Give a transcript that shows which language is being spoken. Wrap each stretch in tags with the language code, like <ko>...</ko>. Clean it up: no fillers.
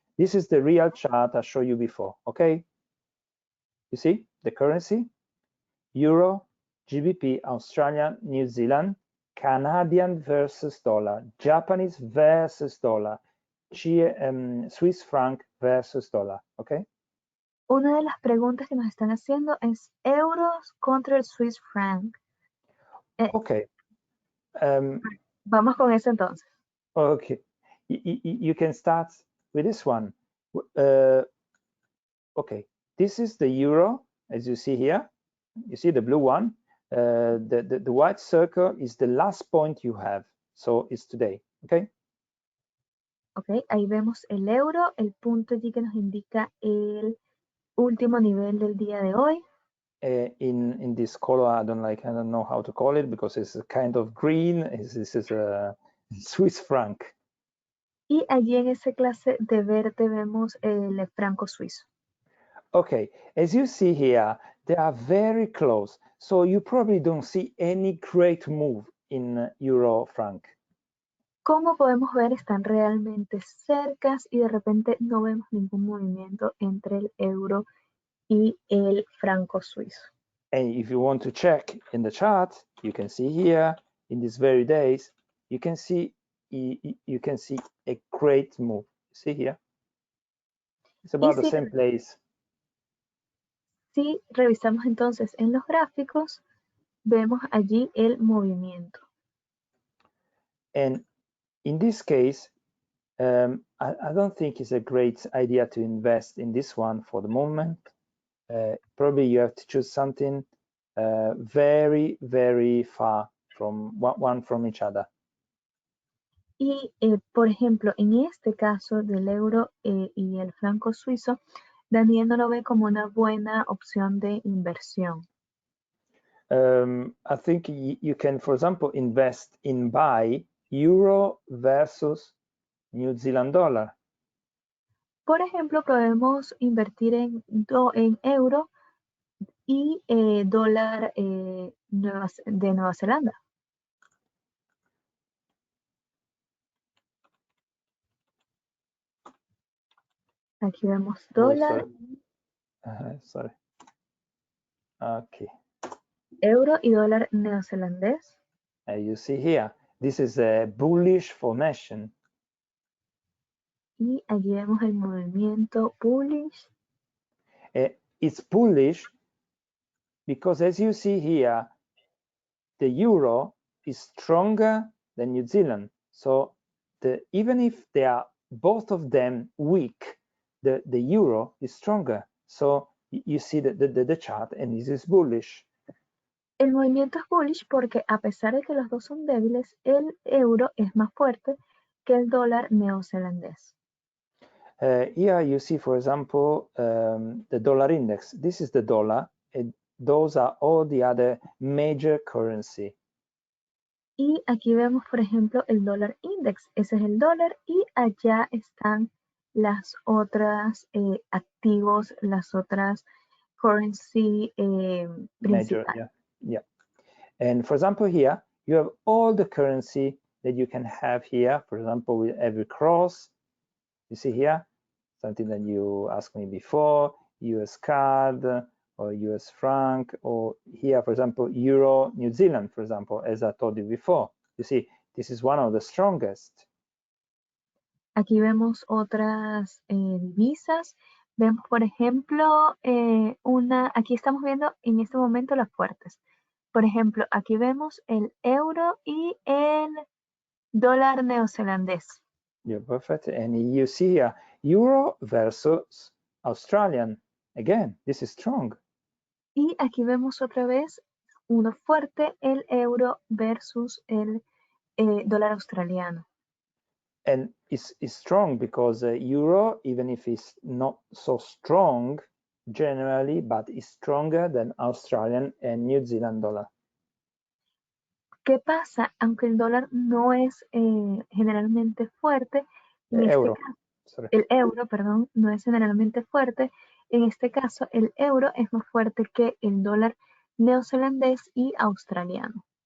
<en>This is the real chart I showed you before. Okay, you see the currency: euro, GBP, Australian, New Zealand, Canadian versus dollar, Japanese versus dollar, Swiss franc versus dollar. Okay.</en> <es>Una de las preguntas que nos están haciendo es euros contra el Swiss franc.</es> <en>Okay.</en> <es>Vamos con eso entonces.</es> <en>Okay. You can start with this one. Okay. This is the euro, as you see here. You see the blue one? The white circle is the last point you have. So it's today, okay?</en> <es>Ok, ahí vemos el euro, el punto allí que nos indica el último nivel del día de hoy.</es> <en>In this color, I don't know how to call it because it's a kind of green. This is a Swiss franc.</en> <es>Y allí en esa clase de verde vemos el franco suizo.</es> <en>Okay, as you see here, they are very close. So you probably don't see any great move in euro franc.</en> <es>Como podemos ver, están realmente cercas y de repente no vemos ningún movimiento entre el euro y el franco suizo.</es> <en>And if you want to check in the chart, you can see here in these very days, you can see a great move. See here, it's about the same place.</en> <es>Si revisamos entonces en los gráficos, vemos allí el movimiento.</es> <en>And in this case, I don't think it's a great idea to invest in this one for the moment. Probably you have to choose something very, very far from one from each other.</en> <es>Y, por ejemplo, en este caso del euro y el franco suizo, Daniel no lo ve como una buena opción de inversión.</es> <en>I think you can, for example, invest in buy euro versus New Zealand dollar.</en> <es>Por ejemplo, podemos invertir en euro y dólar de Nueva Zelanda. Aquí vemos dólar,</es> <en>sorry. Okay.</en> <es>Euro y dólar neozelandés.</es> <en>You see here, this is a bullish formation.</en> <es>Y aquí vemos el movimiento bullish.</es> <en>It's bullish because, as you see here, the euro is stronger than New Zealand. So even if they are both of them weak, the euro is stronger. So you see the chart, and this is bullish.</en> <es>El movimiento es bullish porque a pesar de que los dos son débiles, el euro es más fuerte que el dólar neozelandés.</es> <en>Here you see, for example, the dollar index. This is the dollar, and those are all the other major currency.</en> <es>Y aquí vemos, por ejemplo, el dólar index. Ese es el dólar y allá están las otras activos, las otras currency</es> <en>Major, yeah. And for example, here you have all the currency that you can have here. For example, with every cross, you see here, something that you asked me before, US CAD or US franc, or here, for example, Euro, New Zealand, for example, as I told you before. You see, this is one of the strongest.</en> <es>Aquí vemos otras divisas. Vemos, por ejemplo, aquí estamos viendo en este momento las fuertes. Por ejemplo, aquí vemos el euro y el dólar neozelandés.</es> <en>Yeah, perfect. And you see here, Euro versus Australian. Again, this is strong.</en> <es>Y aquí vemos otra vez uno fuerte, el euro versus el dólar australiano.</es> <en>And it's strong because euro, even if it's not so strong generally, but it's stronger than Australian and New Zealand dollar.</en> <es>¿Qué pasa? Aunque el dólar no es generalmente fuerte, en este caso, el euro, perdón, no es generalmente fuerte. En este caso, el euro es más fuerte que el dólar neozelandés y australiano.</es>